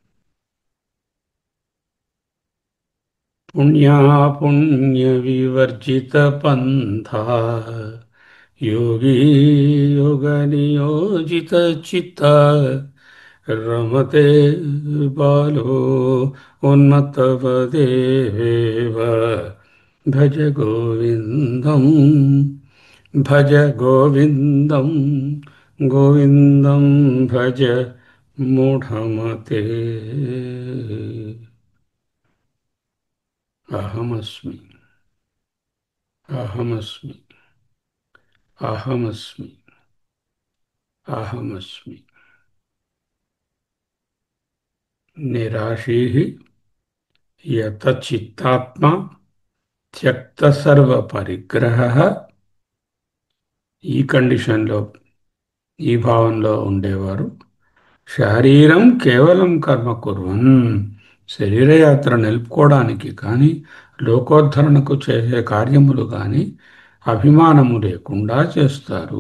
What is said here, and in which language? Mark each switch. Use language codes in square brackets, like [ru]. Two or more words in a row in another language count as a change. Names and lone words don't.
[sa] పుణ్యాపుణ్య వివర్జిత పంథ యోగి యోగ నియోజిత చిత్త రమతే బాలో ఉన్నతపదేవ భజ గోవిందం, భజ గోవిందం, గోవిందం భజ మూఢమతే. అహమస్మి, అహమస్మి, అహమస్మి, అహమస్మి. నిరాశీ యత చిత్తాత్మ త్యక్త సర్వ పరిగ్రహ. [te] ఈ కండిషన్లో, ఈ భావంలో ఉండేవారు [sa] శారీరం కేవలం కర్మ కుర్వన్, [te] శరీరయాత్ర నిలుపుకోవడానికి కానీ లోకోద్ధరణకు చేసే కార్యములు కానీ అభిమానము లేకుండా చేస్తారు.